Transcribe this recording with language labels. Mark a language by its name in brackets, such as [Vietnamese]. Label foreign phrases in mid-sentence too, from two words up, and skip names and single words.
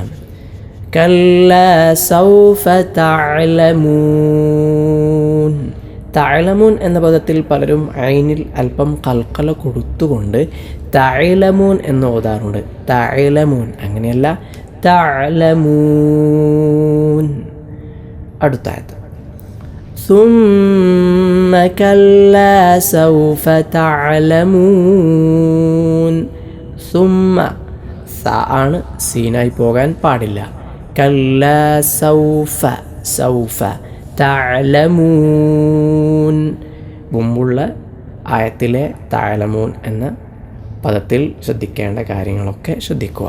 [Arabic] كلا سوف تعلمون. [Malayalam] തഅലമൂൻ എന്ന പദത്തിൽ പലരും ഐനിൽ അല്പം കൽക്കല കൊടുത്തുകൊണ്ട് തഅലമൂൻ എന്ന് ഓതാറുണ്ട്. തഅലമൂൻ അങ്ങനെയല്ല, തഅലമൂൻ. അടുത്ത ആയത്ത് [Arabic] ثم كلا سوف تعلمون. [Malayalam] ثم സ ആണ്, സീനായി പോകാൻ പാടില്ല. [Arabic] كلا سوف. سوف تعلمون. [Malayalam] മുമ്പുള്ള ആയത്തിലെ തഅലമൂൻ എന്ന പദത്തിൽ ശ്രദ്ധിക്കേണ്ട കാര്യങ്ങളൊക്കെ ശ്രദ്ധിക്കുക.